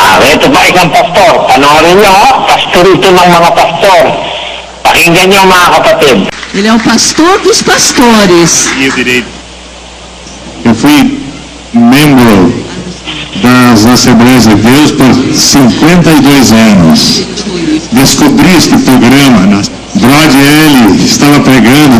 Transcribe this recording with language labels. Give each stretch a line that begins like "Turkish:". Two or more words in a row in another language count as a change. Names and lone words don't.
Filipino: ito pa isang pastor. Panoorin nyo, pastor ito ng mga pastor. Pakinggan nyo mga kapatid.
Portuguese: Ele é o pastor dos pastores. Eu fui membro das Assembleias de Deus por 52 anos. Descobri este programa. Brod L. estava pregando.